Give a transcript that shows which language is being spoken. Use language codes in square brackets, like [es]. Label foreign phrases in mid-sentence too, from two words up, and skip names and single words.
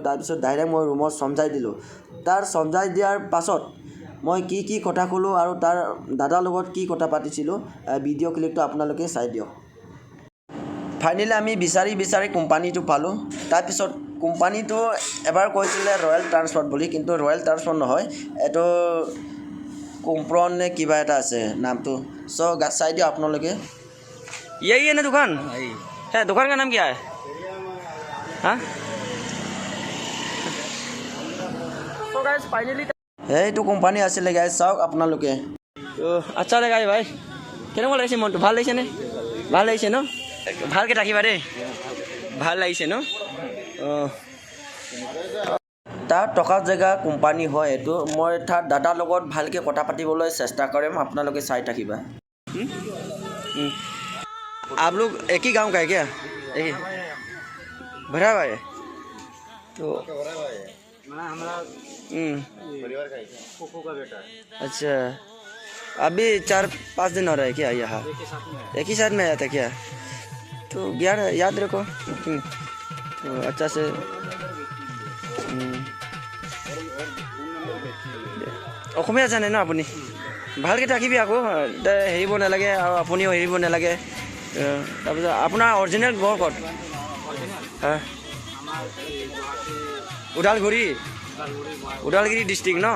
[as] তাৰপিছত ডাইৰেক্ট মই ৰুমত চমজাই দিলোঁ। তাৰ চমজাই দিয়াৰ পাছত মই কি কথা ক'লোঁ আৰু তাৰ দাদাৰ লগত কি কথা পাতিছিলোঁ, ভিডিঅ' ক্লিপটো আপোনালোকে চাই দিয়ক। ফাইনেলি আমি বিচাৰি কোম্পানীটো পালোঁ। তাৰপিছত কোম্পানীটো এবাৰ কৈছিলে ৰয়েল ট্ৰান্সপৰ্ট বুলি, কিন্তু ৰয়েল ট্ৰান্সপৰ্ট নহয়, এইটো কোম্প্ৰন নে কিবা এটা আছে নামটো। চাই দিয়ক আপোনালোকে। [hi] यही है ना दुकान? है। दुकान का नाम क्या है? हाँ? तो [en] guys finally [as] এইটো কোম্পানী আছিলে গাইছ, চাওক আপোনালোকে। আচ্ছা লাগে ভাই, কেনেকুৱা লাগিছে মনটো? ভাল লাগিছে নে? ভাল লাগিছে ন? ভালকৈ থাকিবা দেই, ভাল লাগিছে ন? তাৰ টকা জেগা কোম্পানী হয় এইটো। মই তাৰ দাদাৰ লগত ভালকৈ কথা পাতিবলৈ চেষ্টা কৰিম, আপোনালোকে চাই থাকিবা। [hi] आप लोग एक ही गांव का है क्या? एक ही भरा हुआ है तो परिवार का कोको का बेटा है। अच्छा, अभी 4-5 दिन हो रहा है क्या यहाँ? एक ही साथ में आया था क्या? तो याद रखो। तो अच्छा से [as] অসমীয়া জানে ন আপুনি? ভালকৈ থাকিবি আকৌ, হেৰিব নালাগে আৰু আপুনিও হেৰিব নালাগে। তাৰপিছত আপোনাৰ অৰিজিনেল ঘৰ ক'ত? ওদালগুৰি ডিষ্ট্ৰিক্ট ন?